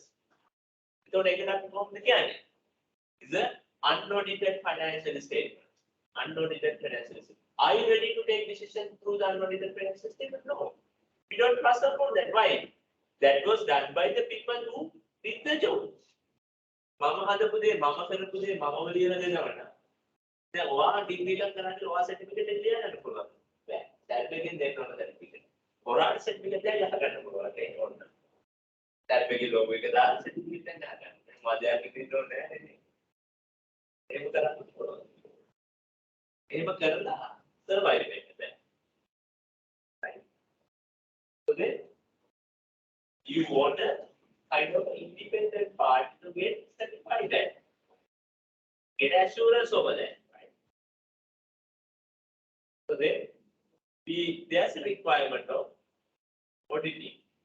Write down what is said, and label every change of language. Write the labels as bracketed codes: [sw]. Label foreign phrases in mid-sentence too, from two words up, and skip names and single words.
[en] So it's an unaudited financial statement. Unaudited financial statement. Are you ready to take decision through the unaudited financial statement? No. We don't trust upon that. Why? That was done by the people who did the job. [si] මම හදපු දේ, මම කරපු දේ, මම වලියන දේ නවන. දැන් ඔයා ඩිග්‍රී එකක් කරන්නේ ඔයා සර්ටිෆිකේට් එක ලියන්න පුළුවන්. බෑ. සර්ටිෆිකේට් දෙන්න ඕන සර්ටිෆිකේට්. ඔයාට සර්ටිෆිකේට් එක ලියලා ගන්න පුළුවන් ඒක ඕන. [en] certificate logo [si] එක දාලා සර්ටිෆිකේට් එක ගන්න. මදයක් දෙන්න ඕනේ නැහැ නේ. ඒක කරන්න පුළුවන්. එහෙම කරලා සර්වයිව් වෙන්න බෑ. [en] Right? So then you want a kind of independent party to get certified that. Get assurance over there. So then, there's a requirement of auditing.